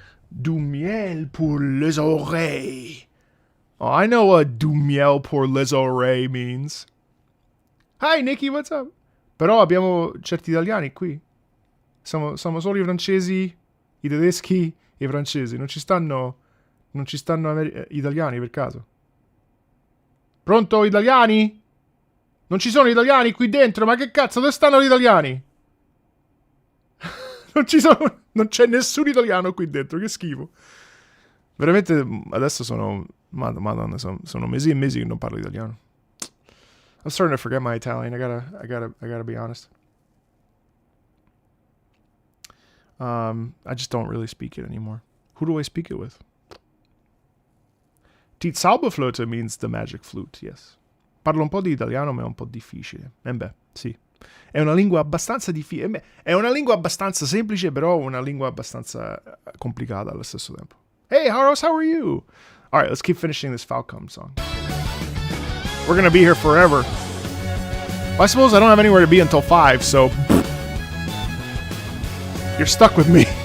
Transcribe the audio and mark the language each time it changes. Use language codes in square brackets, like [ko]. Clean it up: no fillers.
[fr] Du miel pour les oreilles. [en] Oh, I know what [fr] du miel pour les oreilles [en] means. Hi Nikki, what's up? [it] Però abbiamo certi italiani qui. Siamo solo i francesi, i tedeschi e i francesi. Non ci stanno italiani per caso. Pronto, italiani? Non ci sono italiani qui dentro, ma che cazzo, dove stanno gli italiani? Non c'è nessun italiano qui dentro, che schifo. Veramente adesso Madonna, sono mesi e mesi che non parlo italiano. [en] I'm starting to forget my Italian. I gotta be honest. I just don't really speak it anymore. Who do I speak it with? Die Zauberflöte means the magic flute, yes. [it] Parlo un po' di italiano, ma è un po' difficile. Beh, sì. È una lingua abbastanza difficile. È una lingua abbastanza semplice, però una lingua abbastanza complicata allo stesso tempo. [en] Hey, Haros, how are you? All right, let's keep finishing this Falcom song. We're gonna be here forever. Well, I suppose I don't have anywhere to be until 5, so you're stuck with me.